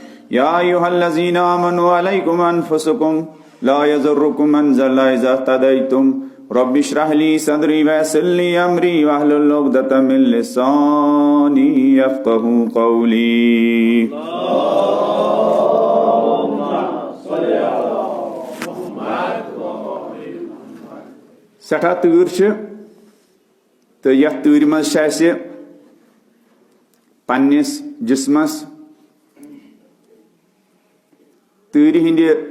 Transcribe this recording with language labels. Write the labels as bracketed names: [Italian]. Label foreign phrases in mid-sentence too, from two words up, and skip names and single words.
[Arabic] یا ایھا الذین آمنوا علیکم انفسکم لا یضرکم من ضل اذا اهتدیتم رب اشرح لی صدری ویسر لی امری واحلل عقدۃ من لسانی یفقهوا قولی. [Kashmiri] سٹھا تۭر چھِ تہٕ یتھ تۭرِ منٛز چھِ اَسہِ پننِس جسمس تۭرِ ہٕنٛدِ